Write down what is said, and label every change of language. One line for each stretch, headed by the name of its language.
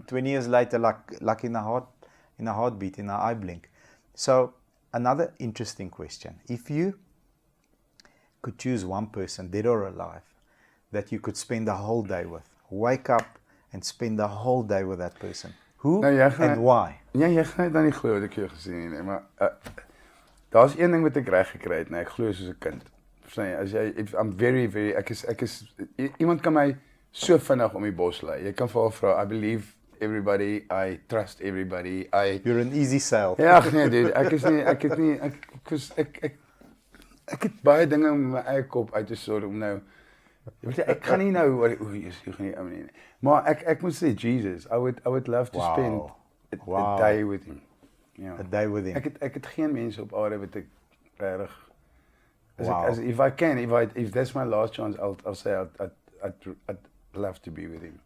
English: 20 years later, like in a heartbeat, in an eye blink. So another interesting question: if you could choose one person, dead or alive, that you could spend the whole day with, wake up and spend the whole day with that person, who and why?
Afrikaans: Ja, jy gaan dan nie glo wat ek jou gesien het nie, maar daar's een ding wat ek reg gekry het, ek glo soos 'n kind. Verstaan jy,
English: I'm very
Afrikaans: ek is iemand kan my so vinnig om die bos lei. Jy kan vir haar vra,
English: I believe everybody, I trust everybody. You're an easy sale.
Afrikaans: Ja, nee dude, ek het baie dinge in my eie kop uit te sort om nou. Ek gaan nie nou jy gaan nie ou nie. Maar ek moet sê
English: Jesus, I would love to spend a day with him. A day with him.
Afrikaans: Ek het geen mense op aarde wat ek regtig
English: if that's my last chance, I'll say I'd love to be with him.